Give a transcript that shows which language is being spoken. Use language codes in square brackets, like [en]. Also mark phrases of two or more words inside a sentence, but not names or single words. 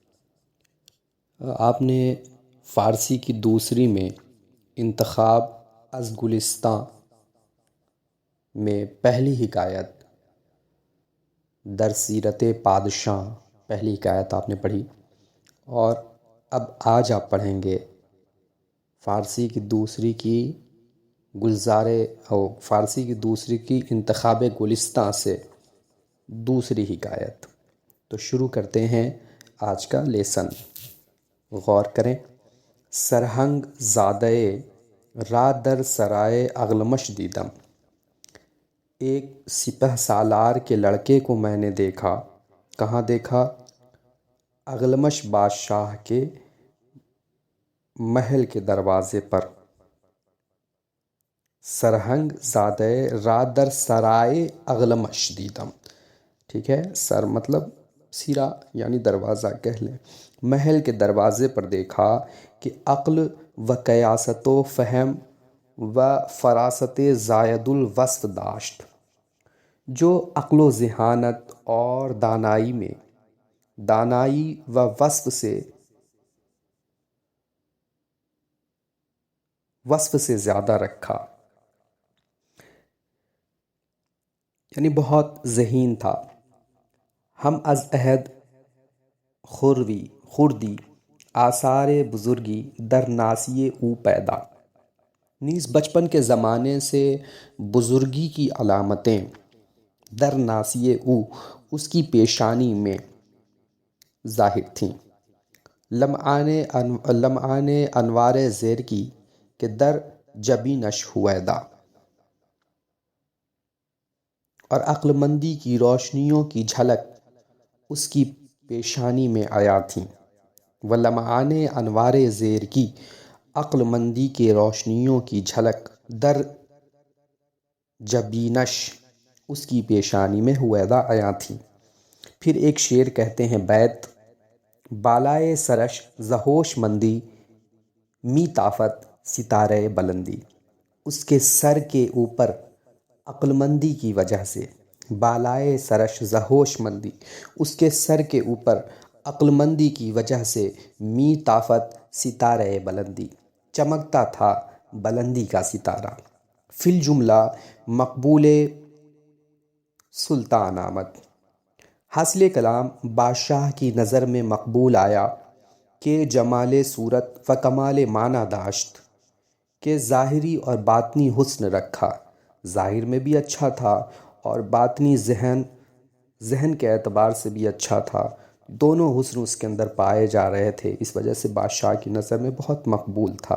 [ur] آپ نے فارسی کی دوسری میں [fa] انتخاب از گلستاں [ur] میں پہلی حکایت [fa] در سیرت پادشاہ [ur] پہلی حکایت آپ نے پڑھی، اور اب آج آپ پڑھیں گے فارسی کی دوسری کی فارسی کی دوسری کی انتخاب گلستاں سے دوسری حکایت۔ تو شروع کرتے ہیں آج کا لیسن۔ غور کریں۔ [fa] سرہنگ زادہ را در سرائے اغلمش دیدم۔ [ur] ایک سپہ سالار کے لڑکے کو میں نے دیکھا۔ کہاں دیکھا؟ اغلمش بادشاہ کے محل کے دروازے پر۔ [fa] سرہنگ زادہ را در سرائے اغلمش دیدم، [ur] ٹھیک ہے، سر مطلب سرا یعنی دروازہ کہہ لیں، محل کے دروازے پر دیکھا کہ [fa] عقل و قیاست و فہم و فراست زائد الوصف داشت، [ur] جو عقل و ذہانت اور دانائی و وصف سے زیادہ رکھا، یعنی بہت ذہین تھا۔ [fa] ہم از عہد خوردی آثار بزرگی در ناسی او پیدا، [ur] نیز بچپن کے زمانے سے بزرگی کی علامتیں [fa] در ناسی او، [ur] اس کی پیشانی میں ظاہر تھیں۔ [fa] لمعان انوار زیر کی کہ در جبینش ہویدا، [ur] اور عقل مندی کی روشنیوں کی جھلک اس کی پیشانی میں آیا تھیں۔ [fa] لمعان انوار زیر کی، [ur] عقل مندی کے روشنیوں کی جھلک [fa] در جبینش، [ur] اس کی پیشانی میں ہویدا آیا تھیں۔ پھر ایک شعر کہتے ہیں بیت: [fa] بالائے سرش ز ہوش مندی، می تافت ستارۂ بلندی۔ [ur] اس کے سر کے اوپر عقل مندی کی وجہ سے، [fa] بالائے سرش ز ہوش مندی، [ur] اس کے سر کے اوپر عقل مندی کی وجہ سے، [fa] می تافت ستارۂ بلندی، [ur] چمکتا تھا بلندی کا ستارہ۔ [fa] فی الجملہ مقبول سلطان آمد، [ur] حاصل کلام بادشاہ کی نظر میں مقبول آیا کہ [fa] جمال صورت و کمال معنی داشت، [ur] کہ ظاہری اور باطنی حسن رکھا، ظاہر میں بھی اچھا تھا اور باطنی ذہن کے اعتبار سے بھی اچھا تھا، دونوں حسن اس کے اندر پائے جا رہے تھے، اس وجہ سے بادشاہ کی نظر میں بہت مقبول تھا۔